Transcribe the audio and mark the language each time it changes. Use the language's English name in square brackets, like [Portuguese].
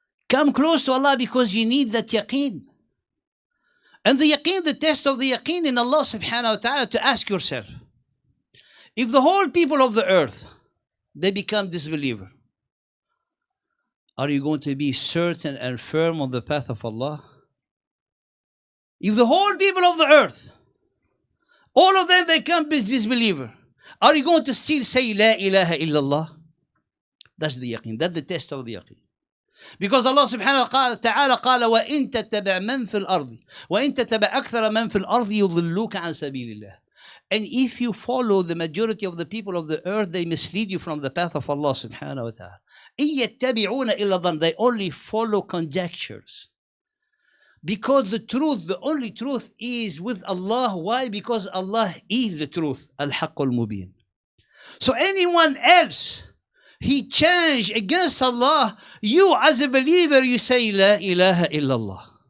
[English] Come close to Allah because you need that yaqeen. And the yaqeen, the test of the yaqeen in Allah subhanahu wa ta'ala, to ask yourself, if the whole people of the earth, they become disbeliever, are you going to be certain and firm on the path of Allah? If the whole people of the earth, all of them, they come disbeliever, are you going to still say La ilaha illallah? That's the yaqeen. That's the test of the yaqeen. Because [Arabic] Allah subhanahu wa ta'ala قال وَإِن تَتَّبِعْ مَنْ فِي الْأَرْضِ وَإِن تَتَّبِعْ أَكْثَرَ مَنْ فِي الْأَرْضِ يُضِلُّوكَ عَنْ سَبِيلِ اللَّهِ. [English] And if you follow the majority of the people of the earth, they mislead you from the path of Allah subhanahu wa ta'ala. [Arabic] إِن يَتَّبِعُونَ إِلَّا ظَنَّ. [English] They only follow conjectures. Because the truth, the only truth is with Allah. Why? Because Allah is the truth. Al-Haqq al-Mubin. So anyone else, he changed against Allah, you as a believer, you say La ilaha illallah.